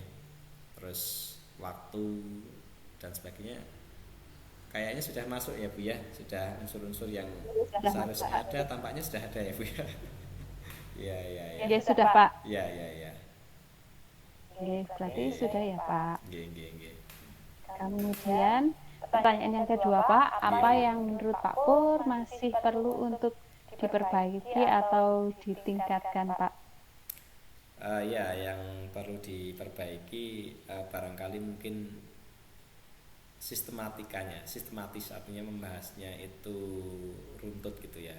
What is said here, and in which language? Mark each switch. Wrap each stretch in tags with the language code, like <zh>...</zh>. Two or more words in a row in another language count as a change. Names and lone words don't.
<id>Terus waktu dan sebagainya kayaknya sudah masuk ya Bu ya, sudah unsur-unsur yang seharusnya ada tampaknya sudah ada ya Bu ya. Iya, iya, iya. Ya sudah Pak. Iya, iya, iya. Oke, berarti sudah ya Pak. Nggih, nggih, nggih. Kemudian pertanyaan yang kedua Pak, apa yang menurut Pak Pur masih perlu untuk diperbaiki atau ditingkatkan Pak? Ya, yang perlu diperbaiki barangkali mungkin sistematis, artinya membahasnya itu runtut gitu ya.</id>